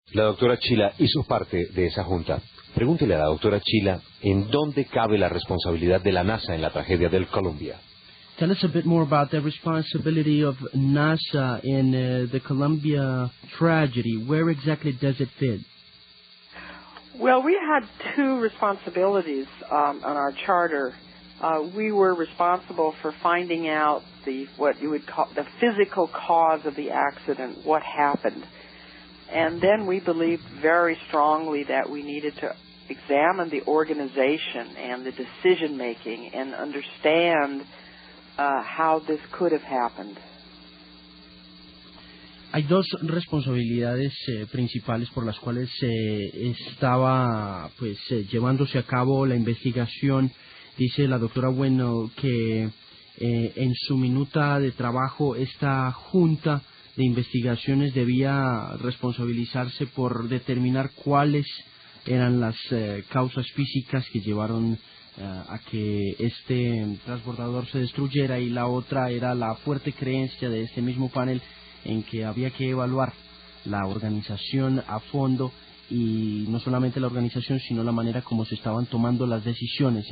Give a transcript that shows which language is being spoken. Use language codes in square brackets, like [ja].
[es] La doctora Sheila hizo parte de esa junta. Pregúntele a la doctora Sheila en dónde cabe la responsabilidad de la NASA en la tragedia del Columbia. [en] Tell us a bit more about the responsibility of NASA in the Columbia tragedy. Where exactly does it fit? Well, we had two responsibilities on our charter. We were responsible for finding out what you would call the physical cause of the accident, what happened. And then we believed very strongly that we needed to examine the organization and the decision-making and understand how this could have happened. [es] Hay dos responsabilidades principales por las cuales estaba llevándose a cabo la investigación. Dice la doctora Widnall que en su minuta de trabajo esta junta de investigaciones debía responsabilizarse por determinar cuáles eran las causas físicas que llevaron a que este transbordador se destruyera, y la otra era la fuerte creencia de este mismo panel en que había que evaluar la organización a fondo, y no solamente la organización sino la manera como se estaban tomando las decisiones.